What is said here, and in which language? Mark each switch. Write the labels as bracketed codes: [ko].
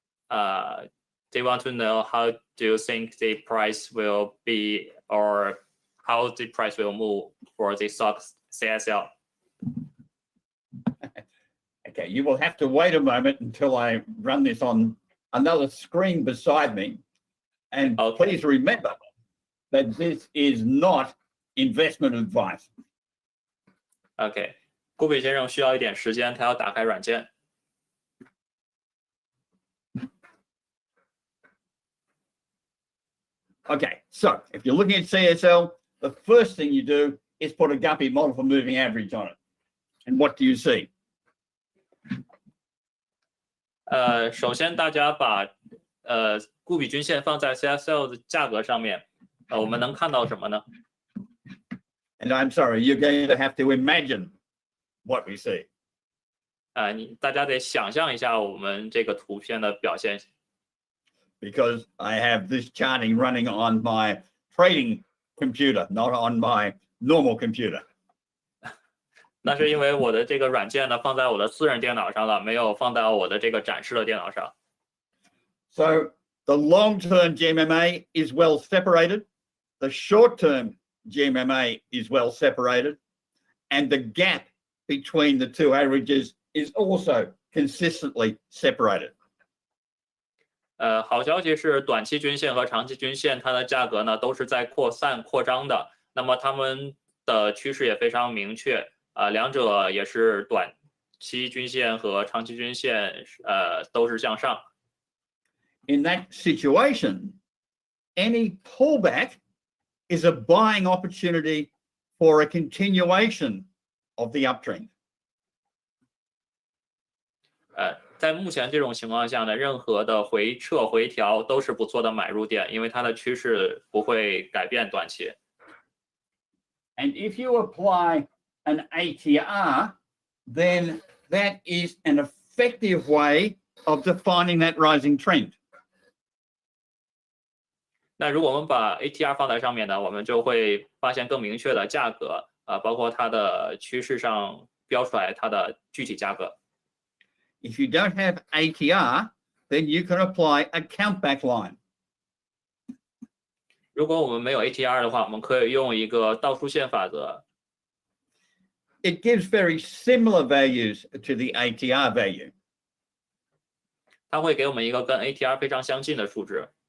[en] They want to know how do you think the price will be, or how the price will move for the stock CSL. Okay, you will have to wait a moment until I run this on another screen beside me. And please remember that this is not investment advice. [zh] OK，顾北先生需要一点时间，他要打开软件。 [en] Okay, so if you're looking at CSL, the first thing you do is put a Guppy model for moving average on it. And what do you see? [zh] 首先大家把固比均线放在 CSL 的价格上面，我们能看到什么呢？ [en] And I'm sorry, you're going to have to imagine what we see. [zh] 大家得想象一下我们这个图片的表现。 [en] Because I have this charting running on my trading computer, not on my normal computer. [zh] 那是因为我的这个软件呢放在我的私人电脑上了，没有放到我的这个展示的电脑上。 [en] So the long-term GMMA is well separated. The short-term GMMA is well separated. And the gap between the two averages is also consistently separated. [zh] 好消息是短期均线和长期均线它的价格呢都是在扩张的，那么它们的趋势也非常明确，两者也是短期均线和长期均线都是向上。 [en] In that situation, any pullback is a buying opportunity for a continuation of the uptrend. [zh] 在目前这种情况下呢，任何的回撤回调都是不错的买入点，因为它的趋势不会改变短期。 [en] And if you apply an ATR, then that is an effective way of defining that rising trend. [zh] 那如果我们把 ATR 放在上面呢，我们就会发现更明确的价格，包括它的趋势上标出来它的具体价格。 [en] If you don't have ATR, then you can apply a countback line. [zh] 如果我们没有 ATR 的话，我们可以用一个倒数线法则。 [en] It gives very similar values to the ATR value. [zh] 它会给我们一个跟 ATR 非常相近的数值。